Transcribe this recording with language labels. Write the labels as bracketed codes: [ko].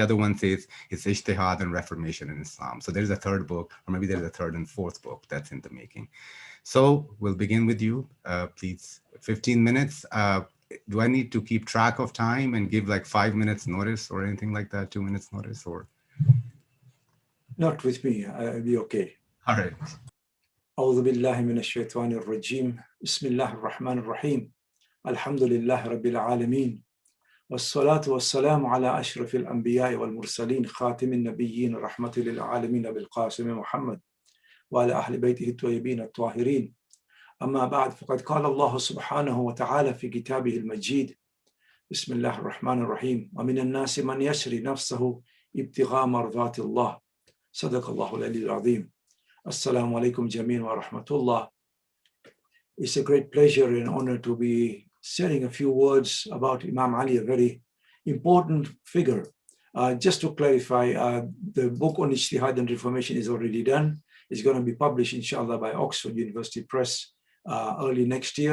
[en] The other one says it's Ijtihad and Reformation in Islam. So there's a third book, or maybe there's a third and fourth book that's in the making. So we'll begin with you, please. 15 minutes. Do I need to keep track of time and give like 5 minutes notice or anything like that, 2 minutes notice, or? Not with me, I'll be okay. All right. [ar] أعوذ بالله من الشيطان الرجيم بسم الله الرحمن الرحيم الحمد لله رب العالمين والصلاة والسلام على أشرف الأنبياء والمرسلين خاتم النبيين رحمة للعالمين بالقاسم محمد وعلى أهل بيته الطيبين الطاهرين أما بعد فقد قال الله سبحانه وتعالى في كتابه المجيد بسم الله الرحمن الرحيم ومن الناس من يشري نفسه ابتغاء مرضات الله صدق الله العلي العظيم. Assalamu alaikum jameen wa rahmatullah. [en] It's a great pleasure and honor to be sharing a few words about Imam Ali, a very important figure. Just to clarify, the book on Ijtihad and Reformation is already done. It's going to be published, inshallah, by Oxford University Press early next year.